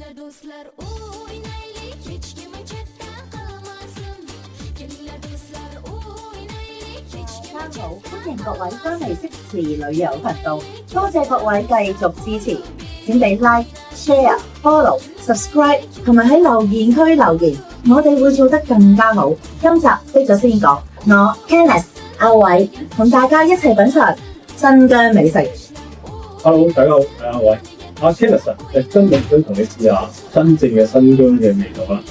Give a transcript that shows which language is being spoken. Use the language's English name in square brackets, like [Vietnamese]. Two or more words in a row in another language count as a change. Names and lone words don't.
[Uzbek] Do'stlar o'ynaylik, hech kim chetda qolmasin. Kelinglar do'stlar o'ynaylik, hech kim [Cantonese] 大家好，歡迎各位翻嚟適時旅遊頻道，多謝各位繼續支持，請俾 [English] like、share、follow、subscribe [Cantonese] 同埋喺留言區留言，我哋會做得更加好。今集飛咗先講，我 Kenneth 阿偉同大家一齊品嘗新疆美食。 Hello， 大家好，係阿偉。阿 Kenneth 今日想同你試下真正嘅新疆嘅味道啦。